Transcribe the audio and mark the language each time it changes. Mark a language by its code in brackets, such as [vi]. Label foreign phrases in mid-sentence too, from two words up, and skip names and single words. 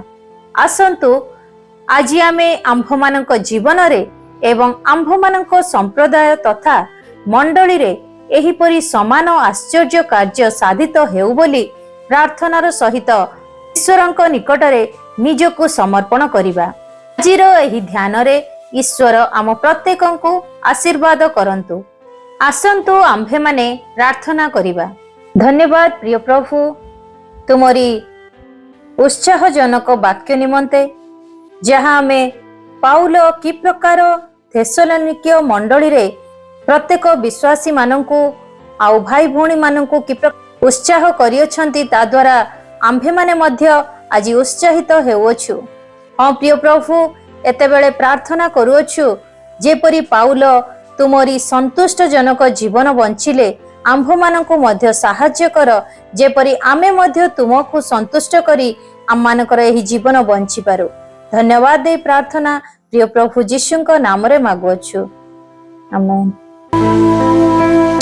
[or] ଆସନ୍ତୁ ଆଜି ଆମେ ଆମ୍ଭମାନଙ୍କ ଜୀବନ ରେ ଏବଂ ଆମ୍ଭମାନଙ୍କ ସମ୍ପ୍ରଦାୟ ତଥା ମଣ୍ଡଳୀ ରେ ଏହିପରି ସମାନ ଆଶ୍ଚର୍ଯ୍ୟ କାର୍ଯ୍ୟ ସାଧିତ ହେଉ ବୋଲି ପ୍ରାର୍ଥନାର ସହିତ ଈଶ୍ୱରଙ୍କ ନିକଟରେ ନିଜକୁ ସମର୍ପଣ କରିବା। ଆଜିର ଏହି ଧ୍ୟାନ ରେ ଈଶ୍ୱର ଆମ ପ୍ରତ୍ୟେକଙ୍କୁ ଆଶୀର୍ବାଦ କରନ୍ତୁ। ଆସନ୍ତୁ ଆମ୍ଭେ ମାନେ ପ୍ରାର୍ଥନା କରିବା। ଧନ୍ୟବାଦ ପ୍ରିୟ ପ୍ରଭୁ, ତୁମରି ଉତ୍ସାହଜନକ ବାକ୍ୟ ନିମନ୍ତେ ଯହିଁ ଆମେ ପାଉଲ କି ପ୍ରକାର ଥେସଲନୀକୀୟ ମଣ୍ଡଳୀ ରେ ପ୍ରତ୍ୟେକ ବିଶ୍ୱାସୀ ମାନଙ୍କୁ ଆଉ ଭାଇ ଭଉଣୀ ମାନଙ୍କୁ କି ଉତ୍ସାହ କରିଅଛନ୍ତି, ତା ଦ୍ୱାରା ଆମ୍ଭେ ମାନେ ମଧ୍ୟ ଆଜି ଉତ୍ସାହିତ ହେଉଛୁ। ହଁ ପ୍ରିୟ ପ୍ରଭୁ, ଏତେବେଳେ ପ୍ରାର୍ଥନା କରୁଅଛୁ ଯେପରି ପାଉଲ ତୁମରି ସନ୍ତୁଷ୍ଟ ଜନକ ଜୀବନ ବଞ୍ଚିଲେ ଆମ୍ଭ ମାନଙ୍କୁ ମଧ୍ୟ ସାହାଯ୍ୟ କର, ଯେପରି ଆମେ ମଧ୍ୟ ତୁମକୁ ସନ୍ତୁଷ୍ଟ କରି ଆମ ମାନଙ୍କର ଏହି ଜୀବନ ବଞ୍ଚି ପାରୁ। ଧନ୍ୟବାଦ ଦେ ପ୍ରାର୍ଥନା ପ୍ରିୟ ପ୍ରଭୁ ଯୀଶୁଙ୍କ ନାମ ରେ ମାଗୁଅଛୁ, ଆମେନ।